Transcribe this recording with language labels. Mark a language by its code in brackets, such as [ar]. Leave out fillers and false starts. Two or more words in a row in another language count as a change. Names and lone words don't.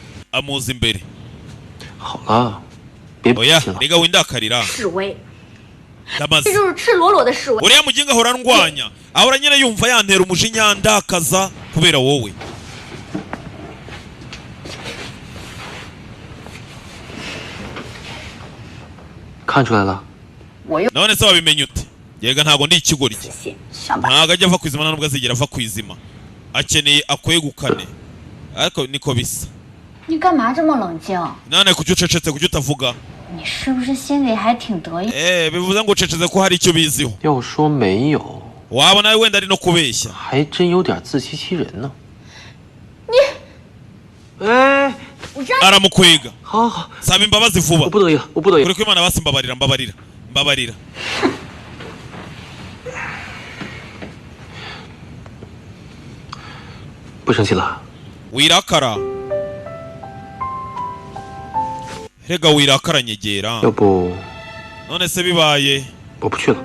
[rw] amuza imbere. [zh] 好了，别不 [rw] oya [zh] 信了。 [rw] rega windakarira [zh] 示威， [rw] ndamaze [zh] 这就是赤裸裸的示威。 [rw] uriya muginga ahora ndwanya ahora nyine yumva yantera umujinya ndakaza kubera wowe. [zh] 看出来了， [rw] none se wabimenye ute? Yega ntago ndi ikigoryi. [zh] 想把 [rw] ntago ajya ava ku izima nubwo azigera ava ku izima. Akeneye akwegukane. Ariko niko bisa. [zh] 你干嘛这么冷静？ [rw] none kuki ucecetse kuki utavuga? [zh] 你是不是心里还挺得意？ [rw] bivuze ngo ucecetse ko hari icyo biziho. [zh] 要说没有， [rw] waba nawe wenda ari no kubeshya. [zh] 还真有点自欺欺人呢。你，哎， [rw] aramukwega. [zh] 好好， [rw] saba imbabazi vuba. [zh] 我不得已了，我不得已 [rw] kuri ko Imana basi mbabarira mbabarira mbabarira. [zh] 不生气了。 [rw] wirakara. Rega wirakara nyegera. [zh] 要不 [rw] none se bibaye [zh] 我不去了。